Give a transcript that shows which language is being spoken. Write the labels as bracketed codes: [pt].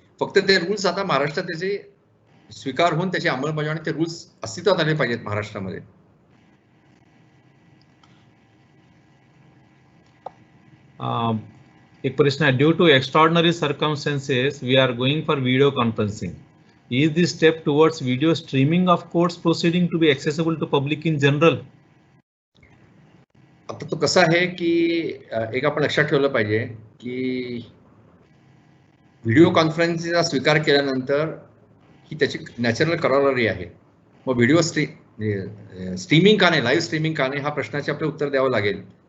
[mr] फक्त ते रूल्स आता महाराष्ट्रात त्याचे स्वीकार होऊन त्याची अंमलबजावणी, ते रूल्स अस्तित्वात आले पाहिजेत महाराष्ट्रामध्ये. एक प्रश्न आहे, [en] Due to extraordinary circumstances we are going for video conferencing. Is this step towards video streaming of courts proceeding to be accessible to public in general? [mr] आता तो कसा आहे की एक आपण लक्षात ठेवलं पाहिजे की व्हिडिओ कॉन्फरन्सिंगचा स्वीकार केल्यानंतर ही त्याची नॅचरल करारी आहे. मग व्हिडिओ स्ट्रीमिंग का नाही, लाईव्ह स्ट्रीमिंग का नाही, हा प्रश्नाचे आपल्याला उत्तर द्यावं लागेल.